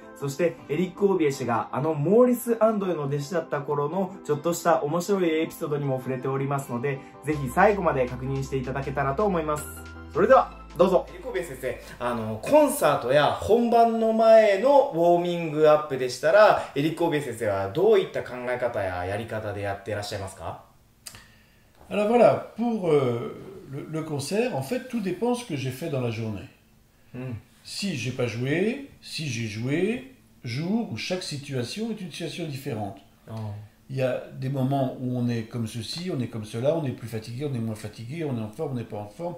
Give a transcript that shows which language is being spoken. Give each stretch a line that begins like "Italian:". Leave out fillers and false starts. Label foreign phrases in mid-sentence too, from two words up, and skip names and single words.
Japanese: そしてエリック・オーベー氏がモーリス・アンドレの弟子だった頃のちょっとした面白いエピソードにも触れておりますので、ぜひ最後まで確認していただけたらと思います。それではどうぞ。エリック・オーベー先生、コンサートや本番の前のウォーミングアップでしたら、エリック・オーベー先生はどういった考え方ややり方でやっていらっしゃいますか？
French: Alors voilà, pour le concert, en fait, tout dépend de ce que j'ai fait dans la journée. Si j'ai pas joué, si j'ai joué, jour où chaque situation est une situation différente. Il y a des moments où on est comme ceci, on est comme cela, on est plus fatigué, on est moins fatigué, on est en forme, on n'est pas en forme.